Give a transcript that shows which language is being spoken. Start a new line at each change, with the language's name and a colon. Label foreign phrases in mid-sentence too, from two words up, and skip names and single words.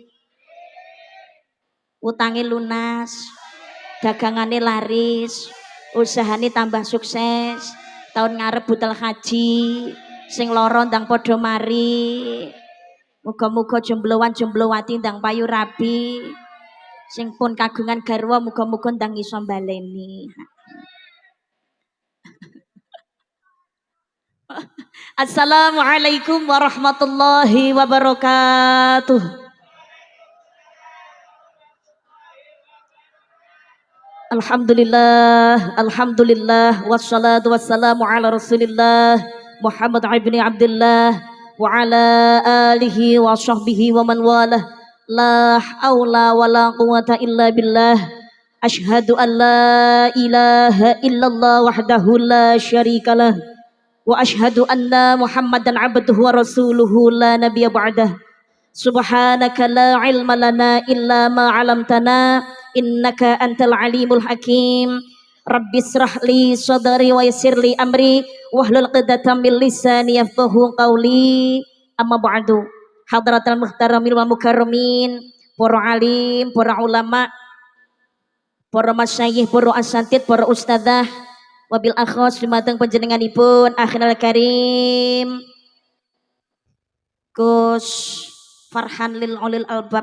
Javanese: Utangi lunas, dagangane laris, usahane tambah sukses. Tahun ngarep budal haji, sing loro ndang padha mari. Muga-muga jomblowan-jomblowati ndang payu rabi. Sing pun kagungan garwa muga-muga ndang iso baleni.
Arabic: السلام عليكم ورحمة الله وبركاته. الحمد لله والصلاة والسلام على رسول الله محمد بن عبد الله وعلى آله وصحبه ومن والاه. لا حول ولا قوة إلا بالله. أشهد أن لا إله إلا الله وحده لا شريك له وأشهد أن محمدا عبده ورسوله لا نبي بعده. سبحانك لا علم لنا إلا ما علمتنا إنك أنت العليم الحكيم. رب اشرح لي صدري ويسر لي أمري واحلل عقدة من لساني يفقهوا قولي. أما بعد. حضرات المحترمين والمكرمين,
Javanese: para alim, para ulama, para masyayikh, para asatid, para ustadzah,
Arabic: وبالأخص
Javanese: dumateng panjenenganipun
Arabic: آخر الكريم
Javanese: Gus Farhan
Arabic: لأولي الألباب.